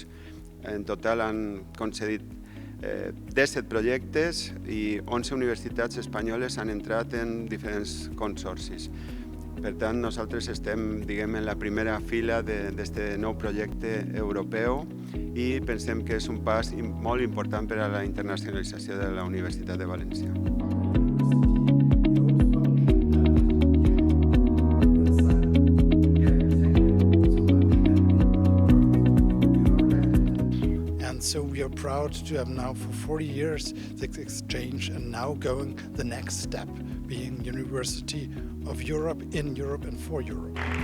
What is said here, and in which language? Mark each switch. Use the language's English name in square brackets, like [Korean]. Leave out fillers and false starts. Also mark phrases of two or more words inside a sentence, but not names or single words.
[Catalan] En total han concedit 17 projectes i 11 universitats espanyoles han entrat en diferents consorcis. Per tant, nosaltres estem, en la primera fila d'aquest nou projecte europeu i pensem que és un pas molt important per a la internacionalització de la Universitat de València. [English] So we are proud to have now for 40 years this exchange and now going the next step, being University of Europe, in Europe and for Europe.